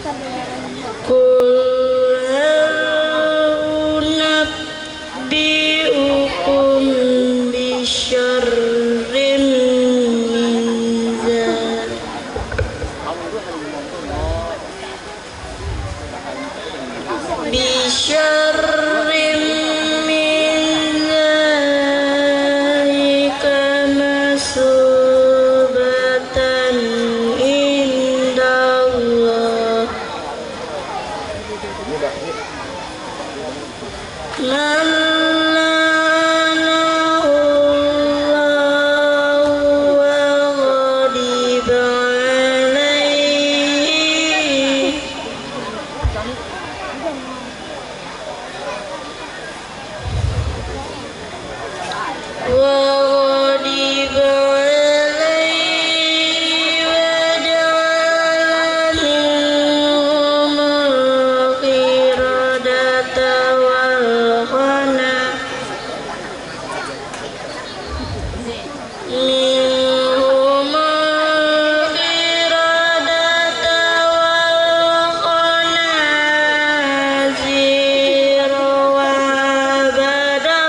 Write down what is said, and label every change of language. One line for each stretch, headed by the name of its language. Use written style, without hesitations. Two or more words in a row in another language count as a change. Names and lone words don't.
Arabic: قل أنبئكم بشر من ذلك بشر من ذلك مثوبة عند الله من لعنه الله وغضب عليه وغضب عليه وجعل منهم القردة والخنازير وعبد